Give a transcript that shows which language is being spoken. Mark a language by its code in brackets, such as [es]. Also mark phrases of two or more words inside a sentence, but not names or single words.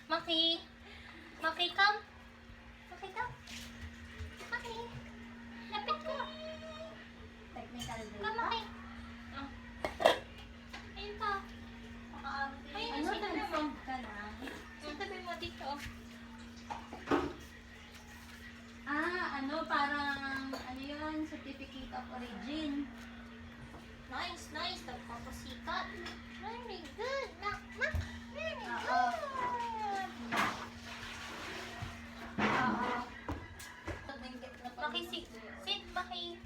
[en] Maki. Maki, come. Maki, come. [tl] Maki. Lapit ko. [en] Technical day. Come, Maki. Oh. [tl] Ayun pa. Ayun, ano, confirm ka na? Sabi mo dito. Parang, yun, [en] certificate of origin. [tl] Nice. Nagpapasikat. [en] Very good. Very good. Maki, sit, Maki.